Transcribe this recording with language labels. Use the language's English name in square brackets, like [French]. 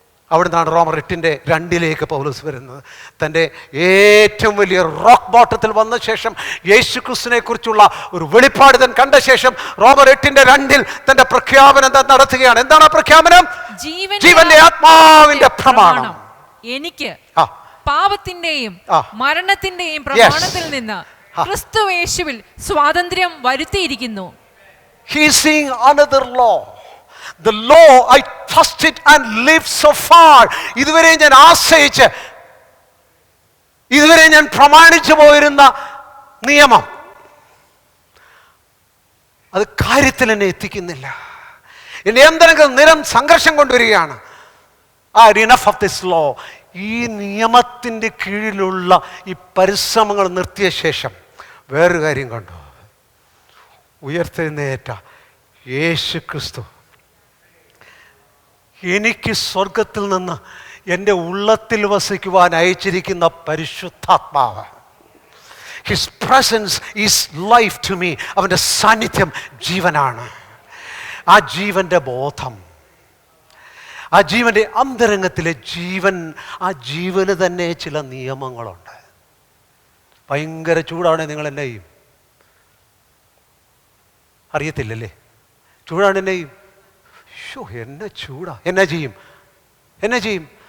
[Malayalam] അവിടുന്നാണ് റോമർ 8:2 പൗലോസ് വരുന്നത്. തൻ്റെ ഏറ്റവും വലിയ റോക്ക് ബോട്ടത്തിൽ വന്ന ശേഷം യേശു ക്രിസ്തുവിനെ കുറിച്ചുള്ള ഒരു വെളിപ്പാട് താൻ കണ്ട ശേഷം റോമർ 8:2 തൻ്റെ പ്രഖ്യാപനം താൻ നടത്തുകയാണ്. എന്താണ് ആ പ്രഖ്യാപനം? ജീവന്റെ ആത്മാവിന്റെ പ്രമാണം എനിക്ക് പാപത്തിന്റെയും മരണത്തിന്റെയും പ്രമാണത്തിൽ നിന്ന് ക്രിസ്തു യേശുവിൽ സ്വാതന്ത്ര്യം വരുത്തിയിരിക്കുന്നു. [English] He is seeing another law. The law I trusted and lived so far. [Malayalam] ഇതുവരെ ഞാൻ ആശ്രയിച്ച്, ഇതുവരെ ഞാൻ പ്രമാണിച്ചു പോയിരുന്ന നിയമം അത് കാര്യത്തിൽ എന്നെ എത്തിക്കുന്നില്ല. എന്റെ എന്തെങ്കിലും നിരം സംഘർഷം കൊണ്ടുവരികയാണ്. [English] enough of this law. [Malayalam] ഈ നിയമത്തിൻ്റെ കീഴിലുള്ള ഈ പരിശ്രമങ്ങൾ നിർത്തിയ ശേഷം വേറൊരു കാര്യം കണ്ടു. ഉയർത്തെഴുന്നേറ്റ യേശു ക്രിസ്തു എനിക്ക് സ്വർഗത്തിൽ നിന്ന് എൻ്റെ ഉള്ളത്തിൽ വസിക്കുവാൻ അയച്ചിരിക്കുന്ന പരിശുദ്ധാത്മാവ്. [English] His presence is life to me. [Malayalam] അവൻ്റെ സാന്നിധ്യം ജീവനാണ്. ആ ജീവൻ്റെ ബോധം, ആ ജീവൻ്റെ അന്തരംഗത്തിലെ ജീവൻ, ആ ജീവന് തന്നെ ചില നിയമങ്ങളുണ്ട്. ഭയങ്കര ചൂടാണ്, നിങ്ങൾ എന്നെ ചെയ്യും? അറിയത്തില്ലല്ലേ? ചൂടാണ്, എന്നെ ചെയ്യും? എന്നെ ചൂടാ, എന്നെ ചെയ്യും?